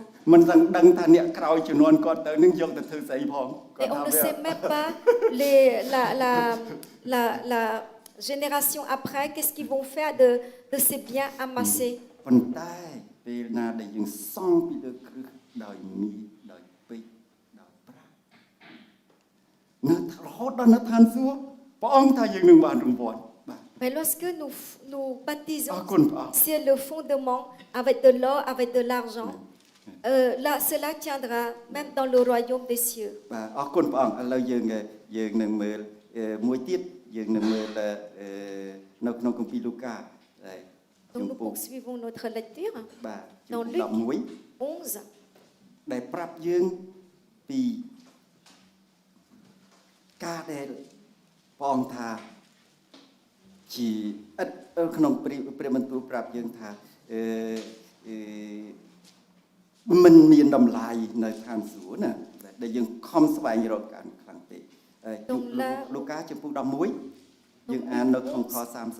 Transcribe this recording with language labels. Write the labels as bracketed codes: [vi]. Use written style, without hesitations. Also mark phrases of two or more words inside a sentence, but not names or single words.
[km] មិនដឹងថាអ្នកក្រោយជំនាន់គាត់ទៅនឹងយកទៅធ្វើស្អីផងគាត់ [fr] Et [km] ថា [fr] on ne [km] វា [fr] sait même pas la génération après, qu'est-ce qu'ils vont faire de ces biens amassés. [km] ប៉ុន្តែពេលណាដែលយើងសង់ពីលើគ្រឹះដោយមាសដោយពេជ្រដោយប្រាក់នៅរហូតដល់នៅឋានសួគ៌ព្រះអង្គថាយើងនឹងបានរង្វាន់ [fr] Mais lorsque nous baptisons Ah, sur le fondement avec de l'or, avec de l'argent, là, cela tiendra même dans le royaume des cieux. [km] បាទអរគុណព្រះអង្គឥឡូវយើងនឹងមើលមួយទៀតយើងនឹងមើលនៅក្នុងគម្ពីរលូកាហើយ [fr] Donc nous poursuivons notre lecture [km] បាទ [fr] dans [km] ជំ [fr] Luc [km] ពូក [fr] 11. [km] ដែលប្រាប់យើងពីការដែលព្រះអង្គថាជាឥតក្នុងព្រះបន្ទូលប្រាប់យើងថាមិនមានតម្លៃនៅឋានសួគ៌ណាដែលយើងខំស្វែងរកកាន់ខ្លាំងពេកលូកាចំពុក11យើងអាននៅក្នុងខ37